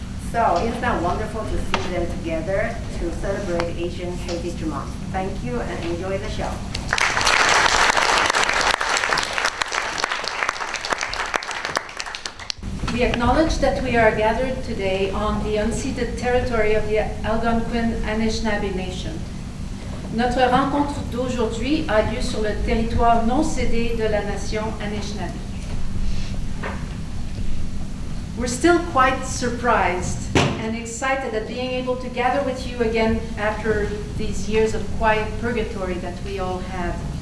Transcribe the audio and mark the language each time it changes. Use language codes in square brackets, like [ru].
[en] So isn't that wonderful to see them together to celebrate Asian Heritage Month? Thank you and enjoy the show. We acknowledge that we are gathered today on the unceded territory of the Algonquin Anishinaabe Nation. [fr] Notre rencontre d'aujourd'hui a lieu sur le territoire non cédé de la nation Anishinaabe. [en] We're still quite surprised and excited at being able to gather with you again after these years of quiet purgatory that we all had.